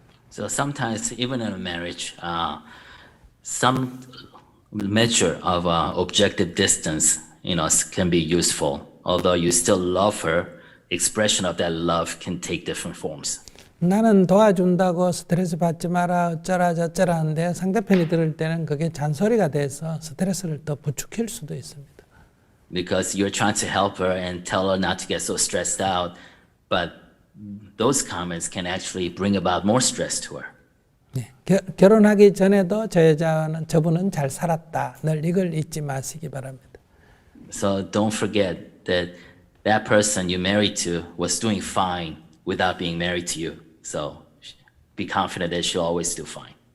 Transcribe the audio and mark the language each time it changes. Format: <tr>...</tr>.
<en>So sometimes, even in a marriage, some measure of objective distance, can be useful. Although you still love her, expression of that love can take different forms.</en> <ko>나는 도와준다고 스트레스 받지 마라 어쩌라 저쩌라 하는데 상대편이 들을 때는 그게 잔소리가 돼서 스트레스를 더 부추길 수도 있습니다.</ko> <en>Because you're trying to help her and tell her not to get so stressed out, but those comments can actually bring about more stress to her.</en> <ko>네, 결혼하기 전에도 저분은 잘 살았다. 늘 이걸 잊지 마시기 바랍니다.</ko> <en>So don't forget that that person you married to was doing fine without being married to you. So be confident that she'll always do fine.</en>